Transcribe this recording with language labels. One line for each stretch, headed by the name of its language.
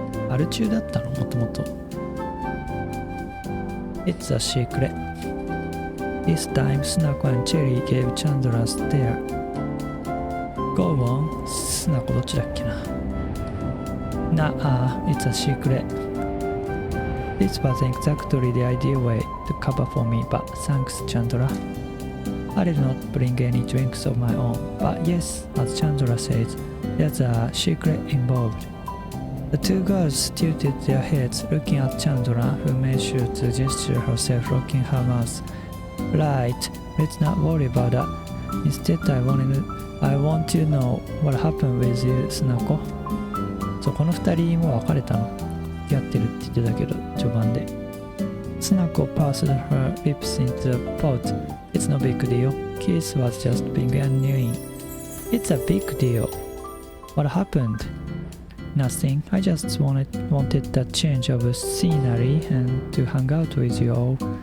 Japanese: アル中だったの？もともと。
English: It's a secret. This time, Sunako and Cherry gave Chandra a stare. Go on.
Japanese: スナコどっちだっけな。
English: Nah, it's a secret. This wasn't exactly the ideal way to cover for me, but thanks, Chandra. I did not bring any drinks of my own, but yes, as Chandra says, there's a secret involved. The two girls tilted their heads, looking at Chandra, who made sure to gesture herself, rocking her mouth. Right, let's not worry about that. Instead, I want to know what happened with you, Sunako.
Japanese: そう、この二人もう別れたの。付き合ってるって言ってたけど、序盤で。
English: Sunako passed her lips into the pot. It's no big deal. Kiss was just being annoying. It's a big deal. What happened? Nothing. I just wanted a change of scenery and to hang out with you all.